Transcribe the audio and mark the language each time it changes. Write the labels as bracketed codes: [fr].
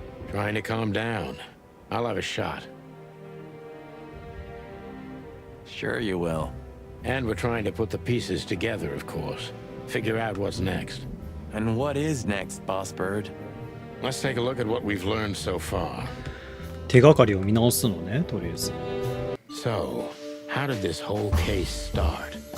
[en] Trying to calm down. I'll have a shot. Sure you will. And we're trying to put the pieces together, of course. Figure out what's next. And what is next, Boss Bird? Let's take a look at what we've learned so far. [ja] 手がかりを見直すのね、とりあえず。 [en] So, how did this whole case start?